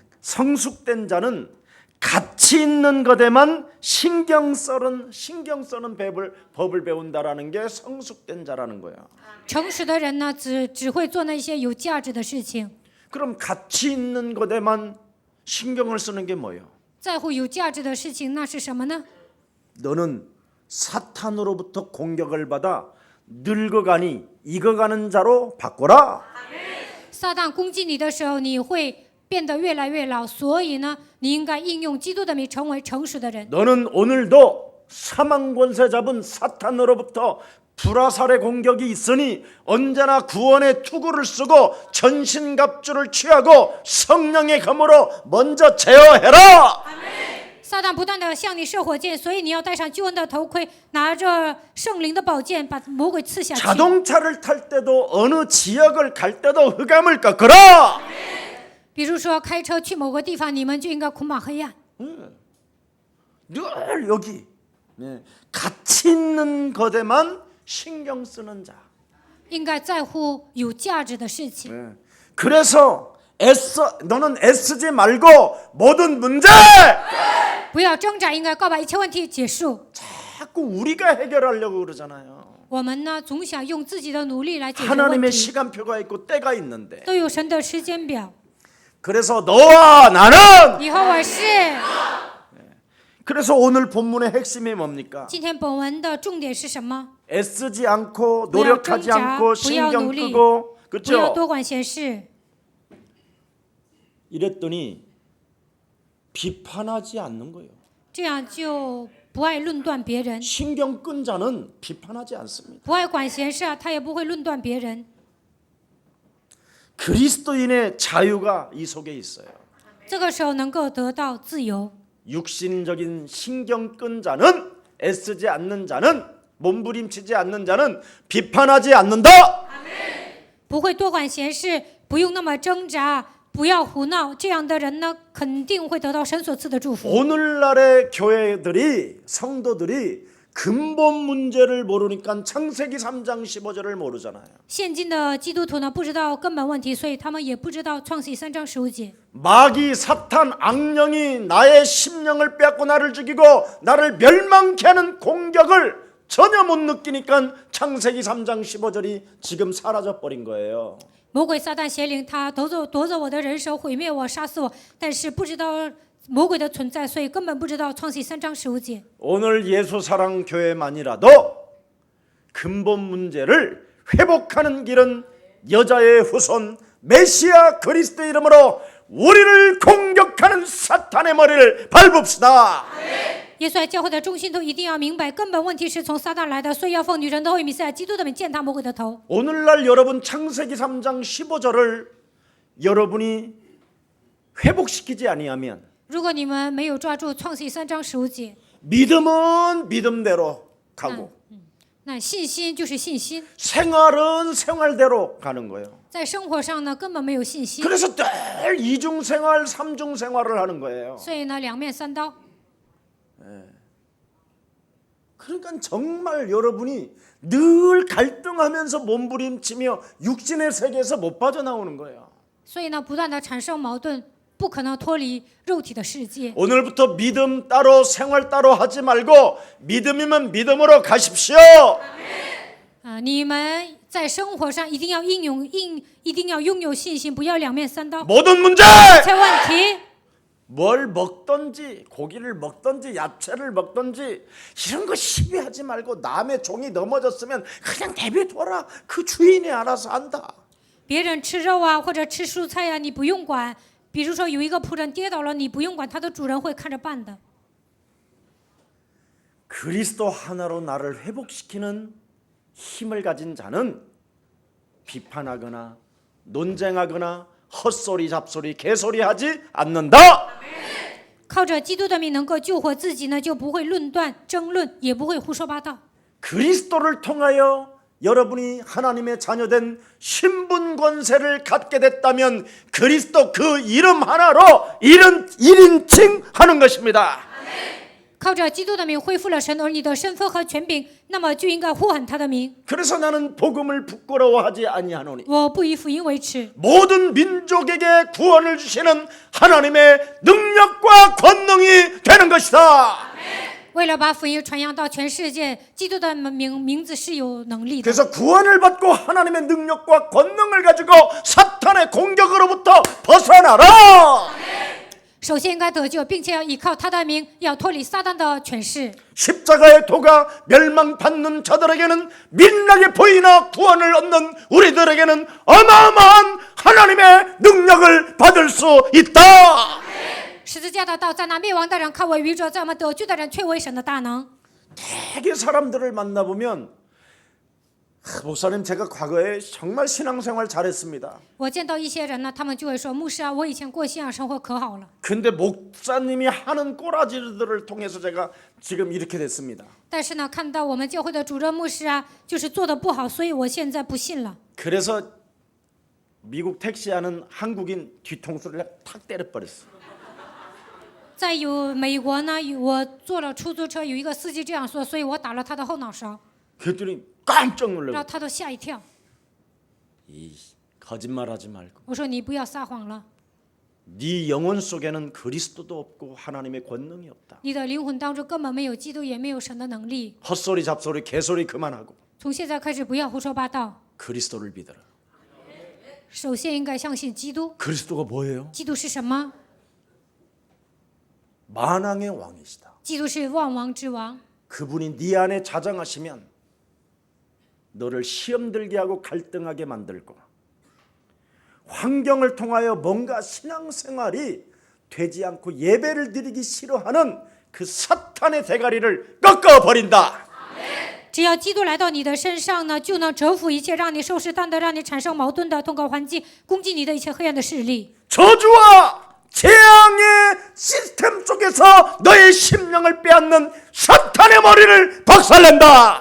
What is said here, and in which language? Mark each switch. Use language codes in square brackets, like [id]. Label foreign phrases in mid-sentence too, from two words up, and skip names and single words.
[ko] 성숙된 자는 가치 있는 것에만 신경 쓰는 법을 배운다라는 게 성숙된 자라는 거야. [zh] 成熟的人呢，只会做那些有价值的事情。 [ko] 그럼 가치 있는 것에만 신경을 쓰는 게 뭐예요? [zh] 在乎有价值的事情，那是什么呢？ [ko] 너는 사탄으로부터 공격을 받아 늙어가니 익어가는 자로 바꿔라. [zh] 撒旦攻击你的时候，你会变得越来越老，所以呢，你应该应用基督的名，成为成熟的人。 [ko] 너는 오늘도 사망 권세 잡은 사탄으로부터 불화살의 공격이 있으니 언제나 구원의 투구를 쓰고 전신갑주를 취하고 성령의 검으로 먼저 제어해라. [zh] 撒旦不断的向你射火箭，所以你要戴上救恩的头盔，拿着圣灵的宝剑，把魔鬼刺下去。 [ko] 자동차를 탈 때도 어느 지역을 갈 때도 흑암을 꺾어라. [zh] 比如说开车去某个地方，你们就应该捆绑黑暗。 [ko] 늘 여기 가치 있는 것에만 신경 쓰는 자. [zh] 应该在乎有价值的事情。 [ko] 그래서 너는 애쓰지 말고 모든 문제 [zh] 不要挣扎，应该告把一切问题结束。 [ko] 자꾸 우리가 해결하려고 그러잖아요. [zh] 我们呢，总想用自己的努力来解决问 [ko] 하나님의 [zh] 题， [ko] 시간표가 있고 때가 있는데 [zh] 都有神的时间表。 [ko] 그래서 너와 나는 [zh] 以后我是。 [ko] 그래서 오늘 본문의 핵심이 뭡니까? [zh] 今天本文的重点是什么？ [ko] 애쓰지 않고 [zh] 不要 [ko] 노력하지 [zh] 挣扎， [ko] 않고 [zh] 不要 [ko] 신경 [zh] 努力， [ko] 끄고 [zh] 不要 [ko] 그렇죠? [zh] 多管闲事。 [ko] 이랬더니 비판하지 않는 거예요. [zh] 这样就不爱论断别人， [ko] 신경 끈 자는 비판하지 않습니다. [zh] 不爱管闲事啊，他也不会论断别人。 [ko] 그리스도인의 자유가 이 속에 있어요. [zh] 这个时候能够得到自由。 [ko] 육신적인 신경 끈 자는 애쓰지 않는 자는 몸부림치지 않는 자는 비판하지 않는다. [zh] 不会多管闲事，不用那么挣扎，不要胡闹，这样的人呢，肯定会得到神所赐的祝福。 [ko] 오늘날의 교회들이 성도들이 근본 문제를 모르니까 창세기 3장 15절을 모르잖아요. [zh] 现今的基督徒呢，不知道根本问题，所以他们也不知道创世记3章15节。 [ko] 마귀 사탄 악령이 나의 심령을 빼앗고 나를 죽이고 나를 멸망케 하는 공격을 전혀 못 느끼니까 창세기 3장 15절이 지금 사라져 버린 거예요. [zh] 魔鬼撒旦邪灵，他夺走我的人生，毁灭我，杀死我，但是不知道魔鬼的存在，所以根本不知道创世记3章15节。 [ko] 오늘 예수사랑 교회만이라도 근본 문제를 회복하는 길은 여자의 후손 메시아 그리스도 이름으로 우리를 공격하는 사탄의 머리를 밟읍시다. [zh] 耶稣爱教会的中心都一定要明白，根本问题是从撒旦来的，所以要奉女人的后裔弥赛亚基督的名践踏魔鬼的头。 [ko] 오늘날 여러분 창세기 3장 15절을 여러분이 회복시키지 아니하면 [zh] 如果你们没有抓住创世记3章15节， [ko] 믿음은 믿음대로 가고 [zh] 那信心就是信心， [ko] 생활은 생활대로 가는 거예요. [zh] 在生活上呢根本没有信心， [ko] 그래서 늘 이중생활, 삼중생활을 하는 거예요. [zh] 所以呢两面三刀。 [ko] 그러니까 정말 여러분이 늘 갈등하면서 몸부림치며 육신의 세계에서 못 빠져나오는 거예요. [zh] 所以呢不断的产生矛盾，不可能脱离肉体的世界。 [ko] 오늘부터 믿음 따로 생활 따로 하지 말고 믿음이면 믿음으로 가십시오. [zh] 你们在生活上一定要一定要拥有信心，不要两面三刀。 [ko] 모든 문제 [zh] 这问题， [ko] 뭘 먹던지 고기를 먹던지 야채를 먹던지 이런 거 시비하지 말고 남의 종이 넘어졌으면 그냥 내버려둬라. 그 주인이 알아서 한다. [zh] 别人吃肉啊或者吃蔬菜啊，你不用管。比如说有一个仆人跌倒了，你不用管，他的主人会看着办的。 [ko] 그리스도 하나로 나를 회복시키는 힘을 가진 자는 비판하거나 논쟁하거나 헛소리 잡소리 개소리하지 않는다. [zh] 靠着基督的名能够救活自己呢，就不会论断争论，也不会胡说八道。 [ko] 그리스도를 통하여 여러분이 하나님의 자녀된 신분 권세를 갖게 됐다면 그리스도 그 이름 하나로 1인칭 하는 것입니다. [zh] 靠着基督的名恢复了神儿女的身份和权柄，那么就应该呼喊他的名。 [ko] 그래서 나는 복음을 부끄러워하지 아니하노니 [zh] 我不以福音为耻， [ko] 모든 민족에게 구원을 주시는 하나님의 능력과 권능이 되는 것이다. [zh] 为了把福音传扬到全世界，基督的名字是有能力的。 [ko] 그래서 구원을 받고 하나님의 능력과 권능을 가지고 사탄의 공격으로부터 벗어나라. [zh] 首先应该得救，并且要依靠他的名，要脱离撒旦的权势。 [ko] 십자가의 도가 멸망받는 자들에게는 민낯이 보이나 구원을 얻는 우리들에게는 어마어마한 하나님의 능력을 받을 수 있다. [zh] 十字架的道在那灭亡的人看为愚拙，在我们得救的人却为神的大能。 [ko] 되게 사람들을 만나보면 목사님 제가 과거에 정말 신앙생활 잘했습니다. [zh] 我见到一些人呢，他们就会说：“牧师啊，我以前过信仰生活可好了。 [ko] 근데 목사님이 하는 꼬라지들을 통해서 제가 지금 이렇게 됐습니다. [zh] 但是呢，看到我们教会的主任牧师啊，就是做的不好，所以我现在不信了。 [ko] 그래서 미국 택시하는 한국인 뒤통수를 탁 때려버렸어. [zh] 再有美国呢，我坐了出租车，有一个司机这样说，所以我打了他的后脑勺， [ko] 그랬더니 깜짝 [zh] 然 [ko] 놀라고 [zh] 后他都吓一跳。 [ko] 이 거짓말하지 말고 [zh] 我说你不要撒谎了， [ko] 네 영혼 속에는 그리스도도 없고 하나님의 권능이 없다. [zh] 你的灵魂当中根本没有基督，也没有神的能力。 [ko] 헛소리 잡소리 개소리 그만하고 [zh] 从现在开始不要胡说八道， [ko] 그리스도를 믿어라. [zh] 首先应该相信基督。 [ko] 그리스도가 뭐예요? [zh] 基督是什么？ [ko] 만왕의 왕이시다. [zh] 基督是万王之王。 [ko] 그분이 네 안에 자장하시면 너를 시험 들게 하고 갈등하게 만들고 환경을 통하여 뭔가 신앙생활이 되지 않고 예배를 드리기 싫어하는 그 사탄의 대가리를 꺾어버린다. [zh] 只要基督来到你的身上呢，就能折服一切让你受试探的、让你产生矛盾的、通过环境攻击你的一切黑暗的势力。 [ko] 저주와 재앙의 시스템 속에서 너의 심령을 빼앗는 사탄의 머리를 박살낸다.